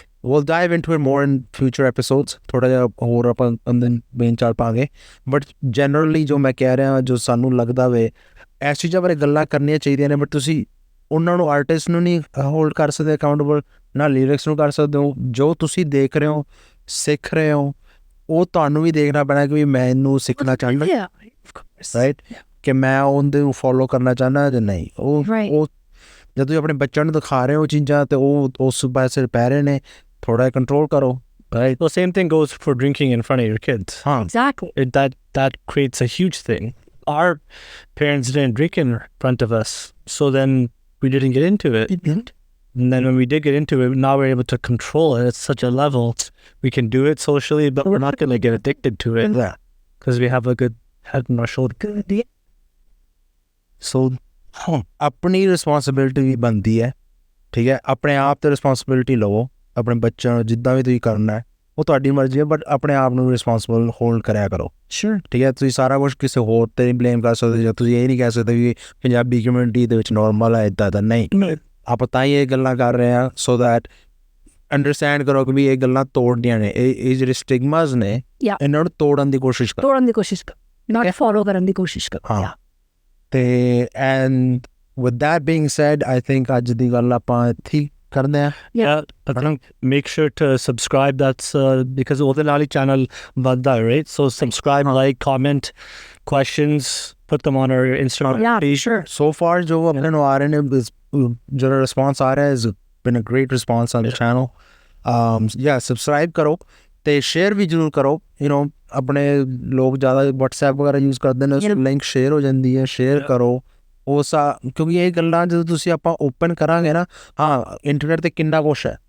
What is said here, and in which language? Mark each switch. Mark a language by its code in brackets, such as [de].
[en] we'll dive into it more in future episodes [pa] ਥੋੜ੍ਹਾ ਜਿਹਾ ਹੋਰ ਆਪਾਂ ਅੰਦਰ ਮੇਨ ਚਾਲ ਪਾਵਾਂਗੇ ਬਟ ਜਨਰਲੀ ਜੋ ਮੈਂ ਕਹਿ ਰਿਹਾ ਜੋ ਸਾਨੂੰ ਲੱਗਦਾ ਵੇ ਇਸ ਚੀਜ਼ਾਂ ਬਾਰੇ ਗੱਲਾਂ ਕਰਨੀਆਂ ਚਾਹੀਦੀਆਂ ਨੇ ਬਟ ਤੁਸੀਂ ਉਹਨਾਂ ਨੂੰ ਆਰਟਿਸਟ ਨੂੰ ਨਹੀਂ ਹੋਲਡ ਕਰ ਸਕਦੇ ਅਕਾਊਂਟੇਬਲ ਨਾ ਲਿਰਿਕਸ ਨੂੰ ਕਰ ਸਕਦੇ ਹੋ ਜੋ ਤੁਸੀਂ ਦੇਖ ਰਹੇ ਹੋ ਸਿੱਖ ਰਹੇ ਹੋ ਉਹ ਤੁਹਾਨੂੰ ਵੀ ਦੇਖਣਾ ਪੈਣਾ ਕਿ ਵੀ ਮੈਂ ਇਹਨੂੰ ਸਿੱਖਣਾ ਚਾਹੁੰਦਾ [en] Yeah. Of course. [pa] ਰਾਈਟ ਕਿ ਮੈਂ ਉਹਦੇ ਨੂੰ ਫੋਲੋ ਕਰਨਾ ਚਾਹੁੰਦਾ ਜਾਂ ਨਹੀਂ ਉਹ [en] Right. [pa] ਉਹ ਜਦੋਂ ਤੁਸੀਂ ਆਪਣੇ ਬੱਚਿਆਂ ਨੂੰ ਦਿਖਾ ਰਹੇ ਹੋ ਚੀਜ਼ਾਂ ਤੇ ਉਹ ਉਸ ਪਾਸੇ ਪੈ ਰਹੇ ਨੇ ਥੋੜਾ ਕੰਟਰੋਲ ਕਰੋ right [en] The same thing goes for drinking in front of your kids. [pa] ਹਾਂ [en] Exactly. That creates a huge thing. Our parents didn't drink in front of us, so then we didn't get into it. And then when we did get into it, now we're able to control it at such a level. We can do it socially, but we're not going to get addicted to it Yeah. because we have a good head on our shoulder. [pa] ਸੋ ਆਪਣੀ responsibility ਵੀ ਬਣਦੀ ਹੈ ਠੀਕ ਹੈ ਆਪਣੇ ਆਪ ਤੇ responsibility ਲਵੋ ਆਪਣੇ ਬੱਚਿਆਂ ਨੂੰ ਜਿੱਦਾਂ ਵੀ ਤੁਸੀਂ ਕਰਨਾ ਹੈ ਉਹ ਤੁਹਾਡੀ ਮਰਜ਼ੀ ਹੈ ਬਟ ਆਪਣੇ ਆਪ ਨੂੰ ਰਿਸਪੌਂਸਿਬਲ ਹੋਲਡ ਕਰਿਆ ਕਰੋ [en] Sure. [pa] ਠੀਕ ਹੈ ਤੁਸੀਂ ਸਾਰਾ ਕੁਝ ਕਿਸੇ ਹੋਰ ਤੇ ਨਹੀਂ ਬਲੇਮ ਕਰ ਸਕਦੇ ਜਾਂ ਤੁਸੀਂ ਇਹ ਨਹੀਂ ਕਹਿ ਸਕਦੇ ਵੀ ਪੰਜਾਬੀ ਕਮਿਊਨਿਟੀ ਦੇ ਵਿੱਚ ਨੋਰਮਲ ਹੈ ਇੱਦਾਂ ਦਾ ਨਹੀਂ ਆਪਾਂ ਤਾਂ ਹੀ ਇਹ ਗੱਲਾਂ ਕਰ ਰਹੇ ਹਾਂ ਸੋ ਦੈਟ ਅੰਡਰਸਟੈਂਡ ਕਰੋ ਕਿ ਵੀ ਇਹ ਗੱਲਾਂ ਤੋੜਨੀਆਂ ਨੇ ਇਹ ਜਿਹੜੇ ਸਟਿਗਮਾਸ ਨੇ [en] Yeah. [pa] ਇਹਨਾਂ ਨੂੰ ਤੋੜਨ ਦੀ ਕੋਸ਼ਿਸ਼ ਕਰੋ ਤੋੜਨ ਦੀ ਕੋਸ਼ਿਸ਼ ਕਰ [en] not follow [pa] ਕਰਨ ਦੀ ਕੋਸ਼ਿਸ਼ ਕਰ ਹਾਂ ਤੇ [en] and with that being said I think [pa] ਅੱਜ ਦੀ ਗੱਲ ਆਪਾਂ ਇੱਥੇ ਹੀ ਕਰਦੇ ਹਾਂ [en] Yeah, I think make sure to subscribe. That's because all the Nali channel badda, right? So subscribe, like, comment, questions, put them on our Instagram Yeah, page. sure. [pa] so far ਜੋ ਆਪਣੇ ਨੂੰ ਆ ਰਹੇ ਨੇ ਜਿਹੜਾ ਰਿਸਪੌਂਸ ਆ ਰਿਹਾ ਹੈ [en] has been a great response on the channel [pa] yeah subscribe ਕਰੋ ਤੇ ਸ਼ੇਅਰ ਵੀ ਜ਼ਰੂਰ ਕਰੋ ਆਪਣੇ ਲੋਕ ਜ਼ਿਆਦਾ WhatsApp ਵਗੈਰਾ ਯੂਜ਼ ਕਰਦੇ ਨੇ ਲਿੰਕ ਸ਼ੇਅਰ ਹੋ ਜਾਂਦੀ ਹੈ ਸ਼ੇਅਰ ਕਰੋ ਕਿਉਂਕਿ ਇਹ ਗੱਲਾਂ ਜਦੋਂ ਤੁਸੀਂ ਆਪਾਂ ਓਪਨ ਕਰਾਂਗੇ ਨਾ ਹਾਂ ਇੰਟਰਨੈਟ 'ਤੇ ਕਿੰਨਾ ਕੁਛ ਹੈ